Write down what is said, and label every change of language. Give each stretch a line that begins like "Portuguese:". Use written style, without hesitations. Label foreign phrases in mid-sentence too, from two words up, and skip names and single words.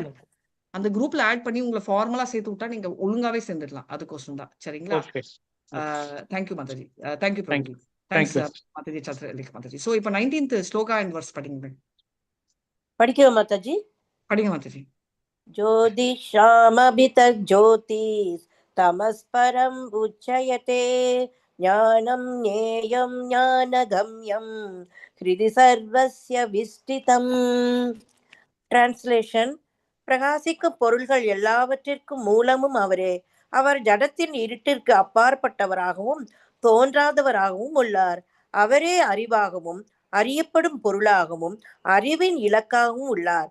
Tamil: அந்த குரூப்ல ஆட் பண்ணி உங்களை ஃபார்மலா சேர்த்து விட்டா நீங்க ஒழுங்காவே சேர்ந்துடலாம். அதுக்கோசம் தான். சரிங்களா? ஓகே. தேங்க்யூ மாதாஜி. தேங்க்யூ பிரபு. தேங்க்ஸ் மாதாஜி, சந்திரலேகா மாதாஜி. சோ இப்போ 19th ஸ்லோகா
English: and verse
Tamil: படிங்க. படிக்கவா மாதாஜி? படிங்க மாதாஜி.
Sanskrit: ज्योतिषामभित ज्योतिस् तमस्परम् उच्यते ज्ञानं ज्ञेयं ज्ञानगम्यं हृदि सर्वस्य विष्टितम्.
Tamil: டிரான்ஸ்லேஷன். பிரகாசிக்கும் பொருள்கள் எல்லாவற்றிற்கும் மூலமும் அவரே. அவர் ஜடத்தின் இருட்டிற்கு அப்பாற்பட்டவராகவும் தோன்றாதவராகவும் உள்ளார். அவரே அறிவாகவும் அறியப்படும் பொருளாகவும் அறிவின் இலக்காகவும் உள்ளார்.